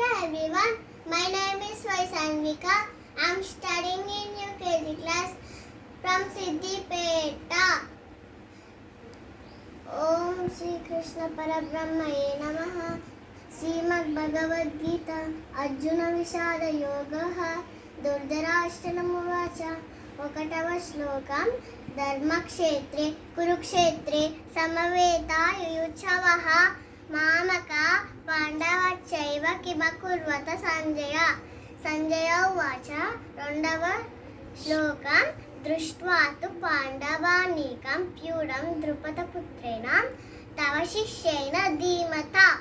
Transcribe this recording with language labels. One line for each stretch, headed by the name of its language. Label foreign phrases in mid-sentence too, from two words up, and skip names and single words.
English: everyone. My name is Vaisanvika. I am studying in UKG class from Siddipeta.
Sanskrit: ॐ श्री कृष्ण परब्रह्मणे नमः. श्रीमद् भगवद् गीता अर्जुन विषाद योगः धृतराष्ट्रउवाच.
Telugu: ఒకటవ శ్లోకం
Sanskrit: ధర్మక్షేత్రే కురుక్షేత్రే సమవేతాయుయుత్సవః మామక పాండవచ్చైవ కిమకుర్వత సంజయ సంజయ ఉవాచ
Telugu: రెండవ శ్లోకం
Sanskrit: దృష్ట్వా తు పాండవానీకం ప్యూఢం ద్రుపదపుత్రేణ తవ శిష్యేన ధీమత